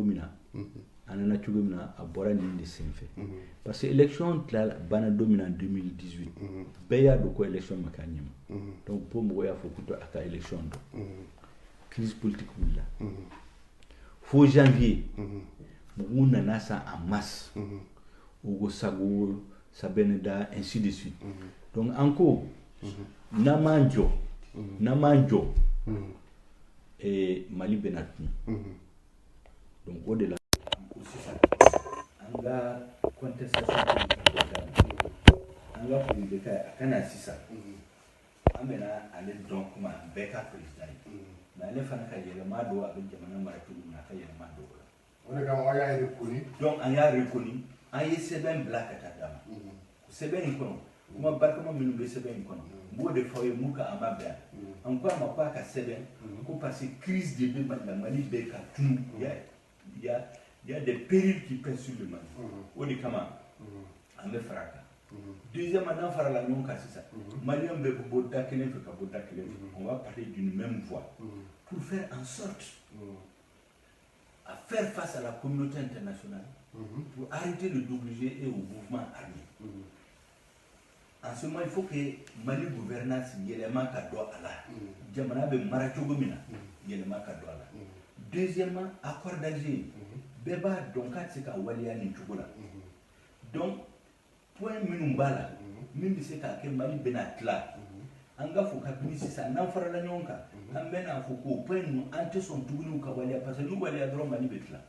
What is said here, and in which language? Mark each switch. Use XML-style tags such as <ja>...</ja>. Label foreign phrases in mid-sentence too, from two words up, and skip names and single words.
<bm>min na a nana cogo min na a bɔra nin de senfɛ parce que élection tila banna don min na 2018 bɛɛ y'a dɔn ko élection ma k'a ɲɛma donc po mɔgɔw y'a fɔ ko a ka élection dɔn</bm> <fr>crise politique</fr> <bm>wulila fo janvier mɔgɔw nana sa</bm> <fr>en masse</fr> <bm>Ugo Sago Sabeneda</bm> <fr>ainsi de suite</fr> <bm>donc en ko n'an m'an jɔ Mali bɛna tunu donc o de la an ka contestation an ka foli bɛ kɛ a kana sisan an bɛna ale dɔn kuma bɛɛ ka président ye mais ale fana ka yɛlɛma don a bɛ jamana mara cogo min na a ka yɛlɛma don o la o de kama an y'a reconnu donc an y'a reconnu an ye sɛbɛn bila ka taa d'a ma sɛbɛn in kɔnɔ kuma barikama minnu bɛ sɛbɛn in kɔnɔ n b'o de fɔ aw ye mun ka an ma bɛn an ko a ma ko a ka sɛbɛn ko parce que crise de bɛ Mali la Mali bɛ ka tunu</bm> <fr>il y a des périls qui pèsent sur le Mali</fr> <bm>o de kama an bɛ fara a kan deuxièmement n'an farala ɲɔgɔn kan sisan Maliens bɛ bɔ da kelen fɛ ka bɔ da kelen fɛ</bm> <fr>on va parler d'une même voix pour faire en sorte à faire face à la communauté internationale pour arrêter le d'obliger et au mouvement armé. En ce moment, il faut que Mali gouvernance</fr> <bm>yɛlɛma ka dɔ a la. Jamana bɛ mara cogo min na yɛlɛma ka dɔ a la. Deuxièmement, accord d'Alger bɛɛ b'a dɔn k'a tɛ se ka waleya nin cogo la. Donc, point minnu b'a la min bɛ se k'a kɛ Mali bɛna tila an ka fɔ kabini sisan n'an farala ɲɔgɔn kan an bɛna fɔ k'o point ninnu an tɛ sɔn tuguni ka waleya parce que n'u waleya dɔrɔn Mali bɛ tila.</bm>